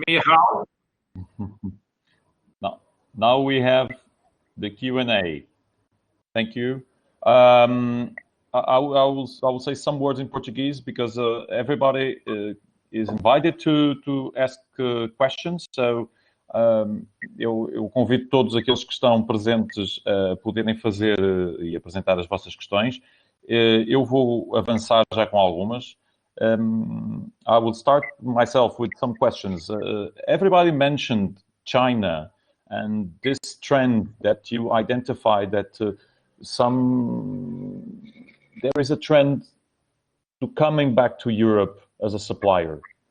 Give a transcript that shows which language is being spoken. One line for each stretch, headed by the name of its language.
English: Michal. Now we have the Q&A. Thank you. I will say some words in Portuguese because everybody is invited to ask questions.
Portuguese: So eu convido todos aqueles que estão presentes a poderem fazer e apresentar as vossas questões. Eu vou avançar já com algumas.
English: I will start myself with some questions. Everybody mentioned China and this trend that you identified that there is a trend to coming back to Europe as a supplier.